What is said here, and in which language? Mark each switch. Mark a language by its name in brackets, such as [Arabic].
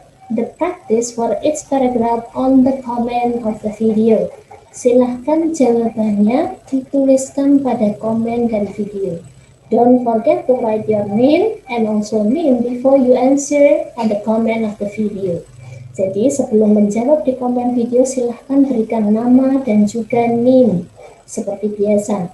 [English] the practice for each paragraph on the comment of the video. [Indonesian] Silahkan jawabannya dituliskan pada komen dari video. [English] Don't forget to write your name and also name before you answer on the comment of the video. [Indonesian] Jadi sebelum menjawab di komen video, silahkan berikan nama dan juga name seperti biasa.